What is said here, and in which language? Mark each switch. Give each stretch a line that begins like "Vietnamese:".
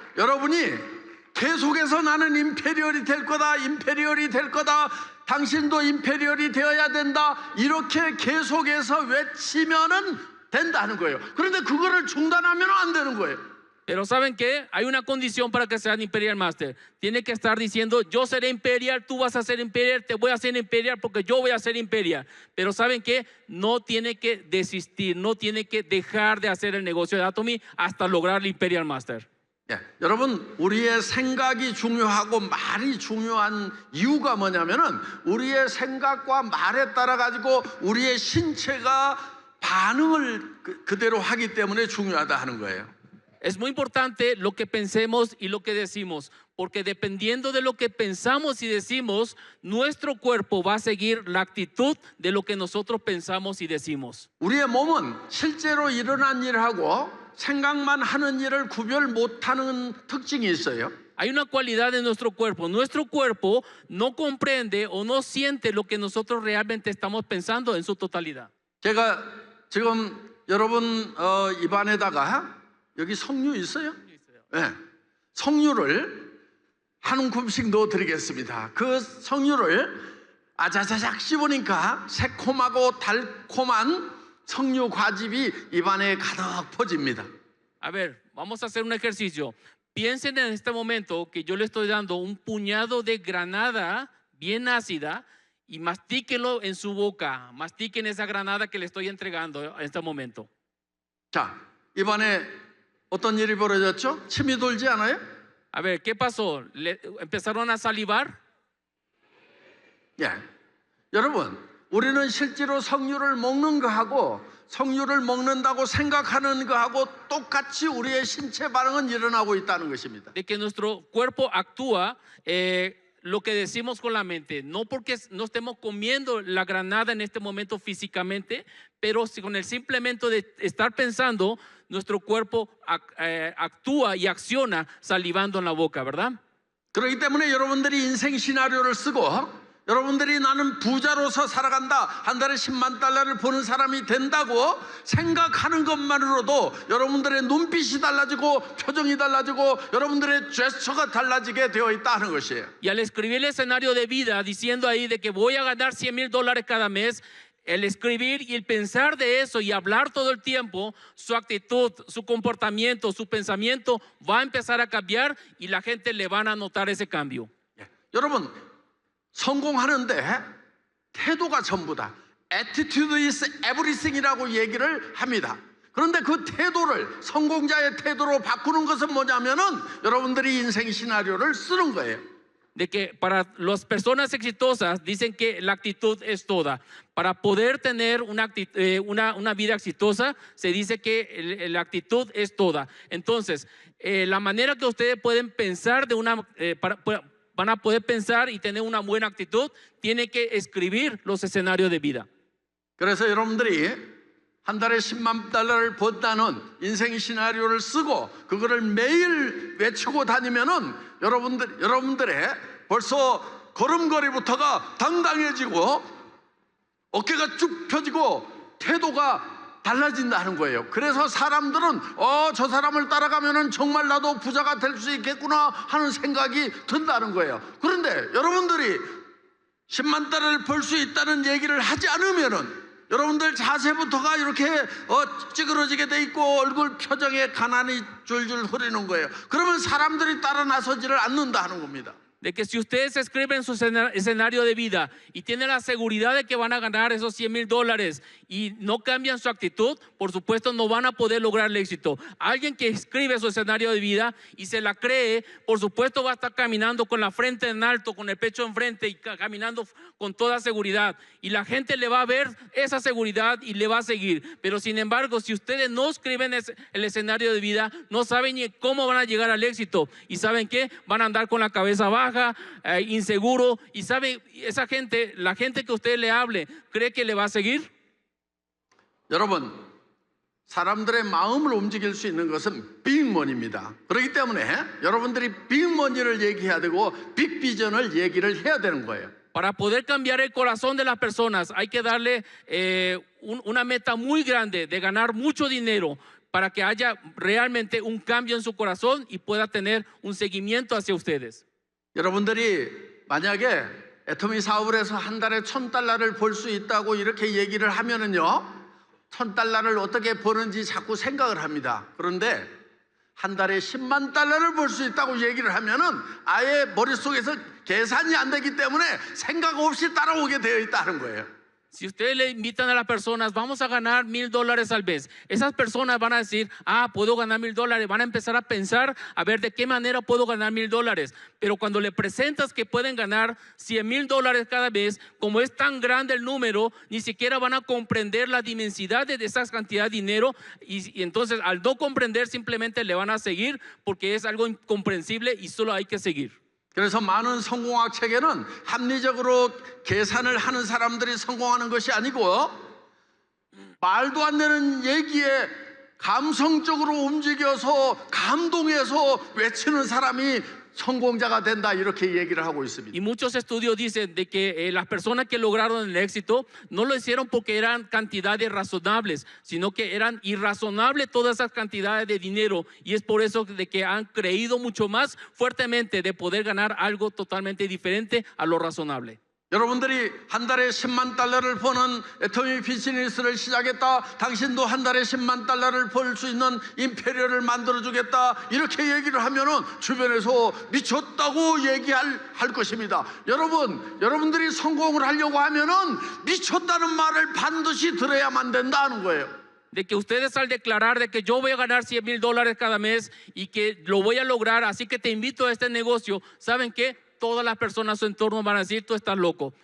Korean: 여러분이 계속해서 나는 임페리얼이 될 거다, 임페리얼이 될 거다, 당신도 임페리얼이 되어야 된다 이렇게 계속해서 외치면은 된다는 거예요. 그런데 그거를 중단하면 안 되는 거예요.
Spanish: Pero ¿saben qué? Hay una condición para que sean Imperial Master. Tiene que estar diciendo, yo seré Imperial, tú vas a ser Imperial, te voy a hacer Imperial porque yo voy a ser Imperial. Pero ¿saben qué? No tiene que desistir, no tiene que dejar de hacer el negocio de Atomy hasta lograr el Imperial Master.
Korean: 예, 여러분 우리의 생각이 중요하고 말이 중요한 이유가 뭐냐면은 우리의 생각과 말에 따라 가지고 우리의 신체가 반응을 그대로 하기 때문에 중요하다 하는 거예요.
Spanish: Es muy importante lo que pensemos y lo que decimos, porque dependiendo de lo que pensamos y decimos, nuestro cuerpo va a seguir la actitud de lo que nosotros pensamos y decimos.
Korean: 우리의 몸은 실제로 일어난 일하고 생각만 하는 일을 구별 못하는 특징이 있어요.
Spanish: Hay una cualidad de nuestro cuerpo. Nuestro cuerpo no comprende o no siente lo que nosotros realmente estamos pensando en su totalidad.
Korean: 제가 지금 여러분 입안에다가 여기 석류 있어요? 네. 석류를 한 움큼씩 넣어드리겠습니다. 그 석류를 아자자작 씹으니까 새콤하고 달콤한 석류 과즙이 입안에 가득 퍼집니다.
Spanish: A ver, vamos a hacer un ejercicio. Piensen en este momento que yo le estoy dando un puñado de granada bien ácida y mastíquenlo en su boca, mastiquen esa granada que le estoy entregando en este momento.
Korean: 자, 이번에 어떤 일이 벌어졌죠? 침이 돌지 않아요?
Spanish: A ver, ¿qué pasó? ¿Empezaron a salivar?
Korean: 예. 여러분, 우리는 실제로 석류를 먹는 거하고 석류를 먹는다고 생각하는 거하고 똑같이 우리의 신체 반응은 일어나고 있다는 것입니다.
Spanish: De que nuestro cuerpo actúa lo que decimos con la mente, no porque no estemos comiendo la granada en este momento físicamente, pero si con el simplemente de estar pensando, nuestro cuerpo actúa y acciona salivando en la boca, ¿verdad?
Korean: 그렇기 때문에 여러분들이 인생 시나리오를 쓰고 여러분들이 나는 부자로서 살아간다, 한 달에 10만 달러를 버는 사람이 된다고 생각하는 것만으로도 여러분들의 눈빛이 달라지고 표정이 달라지고 여러분들의 제스처가 달라지게 되어 있다는 것이에요.
Spanish: Y al escribir el escenario de vida diciendo ahí de que voy a ganar $100,000 cada mes, el escribir y el pensar de eso y hablar todo el tiempo, su actitud, su comportamiento, su pensamiento va a empezar a cambiar y la gente le van a notar ese cambio.
Korean: 여러분, 성공하는데 태도가 전부다.
English: Attitude is everything
Korean: 이라고 얘기를 합니다. 그런데 그 태도를 성공자의 태도로 바꾸는 것은 뭐냐면은 여러분들이 인생 시나리오를 쓰는 거예요.
Spanish: De que para las personas exitosas dicen que la actitud es toda. Para poder tener una vida exitosa se dice que la actitud es toda. Entonces, la manera que ustedes pueden pensar van a poder pensar y tener una buena actitud, tiene que escribir los escenarios de vida.
Korean: 그래서 여러분들이 한 달에 10만 달러를 번다는 인생 시나리오를 쓰고 그거를 매일 외치고 다니면은 여러분들의 벌써 걸음걸이부터가 당당해지고 어깨가 쭉 펴지고 태도가 달라진다는 거예요. 그래서 사람들은 저 사람을 따라가면은 정말 나도 부자가 될 수 있겠구나 하는 생각이 든다는 거예요. 그런데 여러분들이 10만 달러를 벌 수 있다는 얘기를 하지 않으면은 여러분들 자세부터가 이렇게 찌그러지게 돼 있고 얼굴 표정에 가난이 줄줄 흐르는 거예요. 그러면 사람들이 따라 나서지를 않는다는 겁니다.
Spanish: De que si ustedes escriben su escenario de vida y tienen la seguridad de que van a ganar esos $100,000 y no cambian su actitud, por supuesto no van a poder lograr el éxito. Alguien que escribe su escenario de vida y se la cree, por supuesto va a estar caminando con la frente en alto, con el pecho enfrente y caminando con toda seguridad. Y la gente le va a ver esa seguridad y le va a seguir. Pero sin embargo, si ustedes no escriben el escenario de vida, no saben ni cómo van a llegar al éxito. ¿Y saben qué? Van a andar con la cabeza baja, inseguro, y sabe, esa gente, la gente que usted le hable, ¿cree que le va a seguir?
Korean: 여러분, 사람들의 마음을 움직일 수 있는 것은 빅머니입니다. 그렇기 때문에 여러분들이 빅머니를 얘기해야 되고 빅비전을 얘기를 해야 되는 거예요.
Spanish: Para poder cambiar el corazón de las personas hay que darle una meta muy grande de ganar mucho dinero para que haya realmente un cambio en su corazón y pueda tener un seguimiento hacia ustedes.
Korean: 여러분들이 만약에 애터미 사업을 해서 한 달에 $1,000를 벌 수 있다고 이렇게 얘기를 하면은요, $1,000를 어떻게 버는지 자꾸 생각을 합니다. 그런데 한 달에 10만 달러를 벌 수 있다고 얘기를 하면은 아예 머릿속에서 계산이 안 되기 때문에 생각 없이 따라오게 되어 있다는 거예요.
Spanish: Si ustedes le invitan a las personas, vamos a ganar $1,000 al mes, esas personas van a decir, puedo ganar $1,000, van a empezar a pensar, a ver de qué manera puedo ganar $1,000. Pero cuando le presentas que pueden ganar $100,000 cada mes, como es tan grande el número, ni siquiera van a comprender la dimensidad de esa cantidad de dinero y entonces al no comprender simplemente le van a seguir porque es algo incomprensible y solo hay que seguir.
Korean: 그래서 많은 성공학 책에는 합리적으로 계산을 하는 사람들이 성공하는 것이 아니고 말도 안 되는 얘기에 감성적으로 움직여서 감동해서 외치는 사람이 성공자가 된다 이렇게 얘기를 하고 있습니다.
Spanish: Y muchos estudios dicen de que las personas que lograron el éxito no lo hicieron porque eran cantidades razonables, sino que eran irrazonables todas esas cantidades de dinero, y es por eso de que han creído mucho más fuertemente de poder ganar algo totalmente diferente a lo razonable.
Korean: 여러분들이 한 달에 10만 달러를 버는 애터미 비즈니스를 시작했다. 당신도 한 달에 10만 달러를 벌 수 있는 임페리얼을 만들어주겠다. 이렇게 얘기를 하면은 주변에서 미쳤다고 할 것입니다. 여러분들이 성공을 하려고 하면은 미쳤다는 말을 반드시 들어야만 된다는 거예요.
Spanish: De que ustedes al declarar de que yo voy a ganar $100,000 cada mes y que lo voy a lograr, así que te invito a este negocio, ¿saben qué? Todas las personas a su entorno van a decir, tú estás loco.